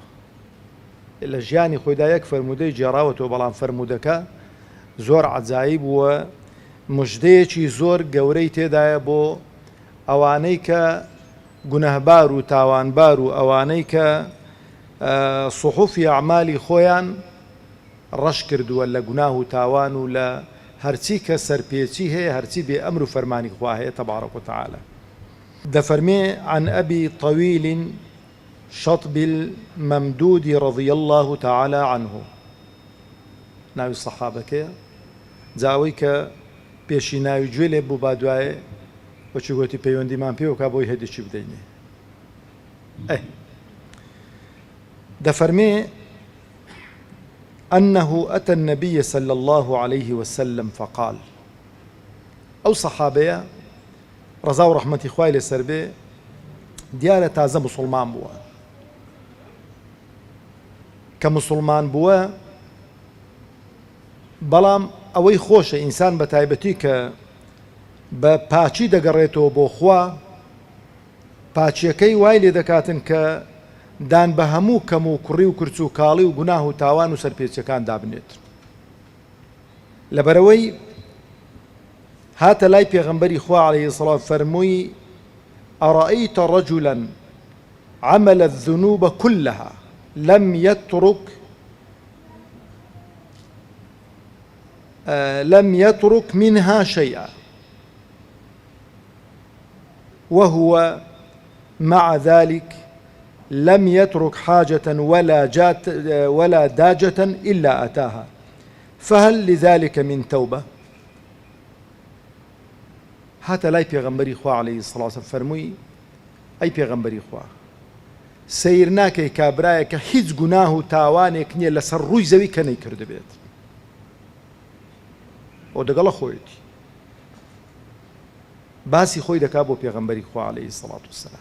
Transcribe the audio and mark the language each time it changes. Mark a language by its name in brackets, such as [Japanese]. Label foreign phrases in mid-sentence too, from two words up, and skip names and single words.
[Central Kurdish] لە ژیانی خۆیدا یەک فەرمودەی گێڕاوەتەوە، بەڵام فەرمودەکە زۆر عەجایب وە موژدەیەکی زۆر گەورەی تێدایە بۆ ئەوانەی کە گونەهبار و تاوانبار و ئەوانەی کە سوحوفی ئەعمالی خۆیان ڕەش کردووە لە گوناه و تاوان و لە هەرچی کە سەرپێچی هەیە، هەرچی بێ ئەمر و فەرمانی خوا هەیە [Arabic] تەبارەک و تەعالە. دەفەرمێ عن أبي طويل شطب الممدود رضي الله تعالى عنه. [Central Kurdish] ناوی سەحابەکەیە، جاوەی کە پێشی ناوی گوێ لێ بوو، با دوایێ بەچی گوتی پەیوەندیمان پێوە کا بۆی هەدیچی بدەینێ. [Arabic] دەفەرمێ أنه أتى النبي صلى الله عليه وسلم فقال. [Central Kurdish] أو صحابية رضا و رحمتي خوای لەسەر بێ دیارە تازە مسلمان بووە، کە مسلمان بووە، بەڵام ئەوەی خۆشە ئینسان بە تایبەتی کە بە پاچی دەگەڕێتەوە بۆ خوا، پاچیەکەی وای لێ دەکاتن کە دان بە هەموو کەم و کوڕی و کورچ و کاڵی و گوناه و تاوان و سەرپێچەکان دابنێت. لەبەرەوەی هاتە لای پێغەمبەری خوا [Arabic] عەلەیهی سەڵات [Central Kurdish] فەرمووی [Arabic] ئەڕەئیتە رەجولا عمل الذنوب كلها لم يترك منها شيئا وهو مع ذلك لم يترك حاجة ولا داجة إلا أتاها، فهل لذلك من توبة؟ [Central Kurdish] هاتە لای پێغەمبەری خوا [Arabic] عەلەیهی سەڵات وسەلام [Central Kurdish] فەرمووی ئەی پێغەمبەری خوا، سەیر ناکەی کابرایە کە هیچ گوناه و تاوانێک نییە لەسەر ڕووی زەوی کە نەیکرد بێت، ئەو دەگەڵە خۆیەتی باسی خۆی دەکا بۆ پێغەمبەری خوا [Arabic] عەلەیهی سەڵات وسەلام.